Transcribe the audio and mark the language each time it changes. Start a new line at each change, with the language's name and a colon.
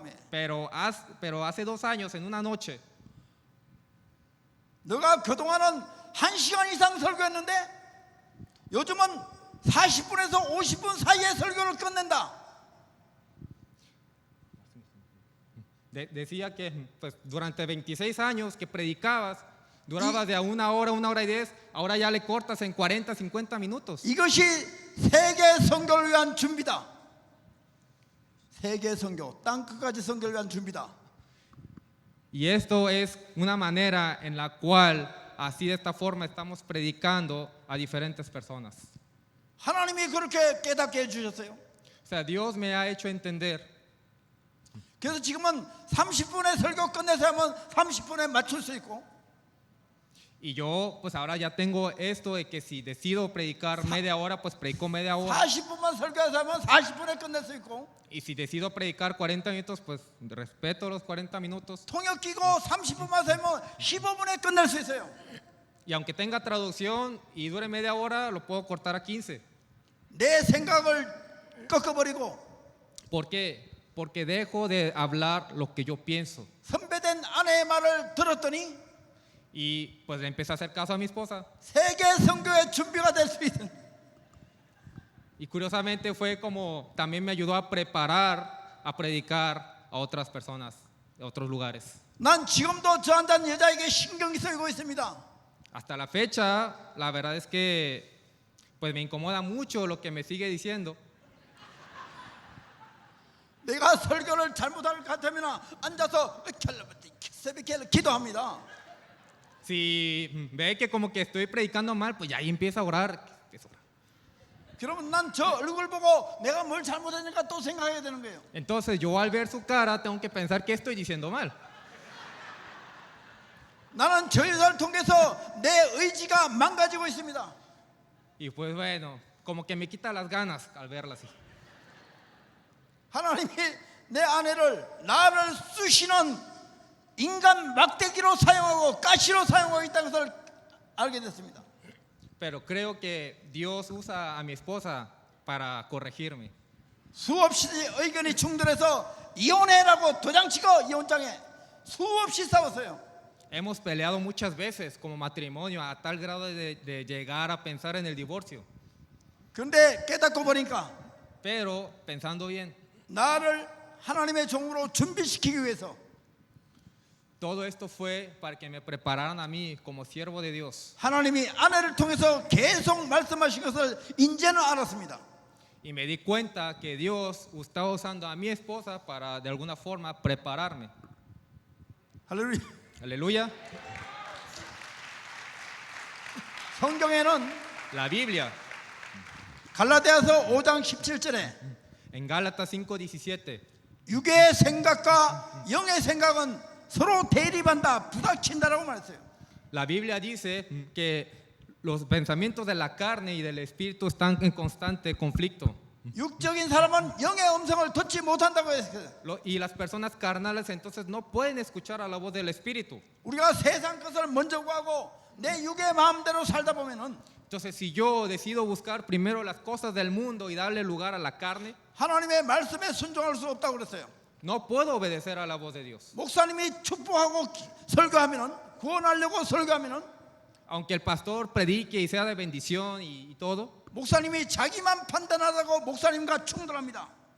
Spanish: Pero hace 2 años, en una noche,
Korean: 너가 그동안은 1시간 이상 설교했는데 요즘은 40분에서 50분 사이에 설교를 끝낸다.
Spanish: decía que pues, durante 26 años que predicabas, durabas de a 1 hora, 1 hora 10, ahora ya le cortas en 40, 50 minutos.
Korean: 이것이 세계 선교를 위한 준비다. 세계 선교, 땅 끝까지 선교를 위한 준비다.
Spanish: Y esto es una manera en la cual, así de esta forma, estamos predicando a diferentes personas.
Korean: 하나님이 그렇게 깨닫게 해주셨어요.
Spanish: O sea, Dios me ha hecho entender.
Korean: 그래서 지금은 30분에 설교 끝내서 하면 30분에 맞출 수 있고
Spanish: Y yo, pues ahora ya tengo esto de que si decido predicar media hora, pues predico media hora.
Korean: 40분만 설교해서 하면 40분에 끝낼 수 있고
Spanish: Y si decido predicar 40 minutos, pues respeto los 40 minutos.
Korean: 통역 끼고 30분만 하면 15분에 끝낼 수 있어요.
Spanish: Y aunque tenga traducción y dure media hora, lo puedo cortar a 15.
Korean: 내 생각을 꺾어버리고
Spanish: ¿Por qué? Porque dejo de hablar lo que yo pienso.
Korean: 선배된 아내의 말을 들었더니
Spanish: Y pues le empecé a hacer caso a mi esposa.
Korean: 세계 선교의 준비가 될 수 있는
Spanish: Y curiosamente fue como también me ayudó a preparar, a predicar a otras personas, a otros lugares.
Korean: 난 지금도 저 앉은 여자에게 신경이 쓰이고 있습니다.
Spanish: Hasta la fecha, la verdad es que pues me incomoda mucho lo que me sigue diciendo.
Korean: 내가 설교를 잘못할 것 같으면 앉아서 새벽에 기도합니다.
Spanish: Si ve que como que estoy predicando mal, pues ya ahí empieza a orar.
Korean: 그러면 난 저 얼굴 보고 내가 뭘 잘못했는가 또 생각해야 되는 거예요.
Spanish: Entonces yo al ver su cara tengo que pensar que estoy diciendo mal.
Korean: 나는 저 여자를 통해서 내 의지가 망가지고 있습니다.
Spanish: Y pues bueno, como que me quita las ganas al verla así.
Korean: 하나님이 내 아내를 나를 쑤시는 인간 막대기로 사용하고 가시로 사용하고 있다는 것을 알게 됐습니다.
Spanish: Pero creo que Dios usa a mi esposa para corregirme.
Korean: 수없이 의견이 충돌해서 이혼해라고 도장치고 이혼장에 수없이 싸웠어요.
Spanish: Hemos peleado muchas veces como matrimonio a tal grado de llegar a pensar en el divorcio.
Korean: 그런데 깨닫고 보니까
Spanish: Pero pensando bien,
Korean: 나를 하나님의 종으로 준비시키기 위해서
Spanish: todo esto fue para que me prepararan a mí como siervo de Dios.
Korean: 하나님이 아내를 통해서 계속 말씀하신 것을 이제는 알았습니다.
Spanish: Y me di cuenta que Dios estaba usando a mi esposa para de alguna forma prepararme.
Korean: 할렐루야.
Spanish: Aleluya.
Korean: 성경에는
Spanish: La Biblia,
Korean: 갈라디아서 5장 17절에
Spanish: en Gálatas 5:17,
Korean: 육의 생각과 영의 생각은 서로 대립한다, 부닥친다라고 말했어요.
Spanish: la Biblia dice que los pensamientos de la carne y del espíritu están en constante conflicto.
Korean: 육적인 사람은 영의 음성을 듣지 못한다고 했어요.
Spanish: Y las personas carnales entonces no pueden escuchar a la voz del espíritu.
Korean: 우리가 세상 것을 먼저 구하고 내 육의 마음대로 살다 보면은
Spanish: Entonces, si yo decido buscar primero las cosas del mundo y darle lugar a la carne,
Korean: 하나님의 말씀에 순종할 수 없다고 그랬어요.
Spanish: no puedo obedecer a la voz de Dios.
Korean: 목사님이 축복하고 설교하면은, 구원하려고 설교하면은,
Spanish: Aunque el pastor predique y sea de bendición y todo,
Korean: 목사님이 자기만 판단하다고 목사님과 충돌합니다.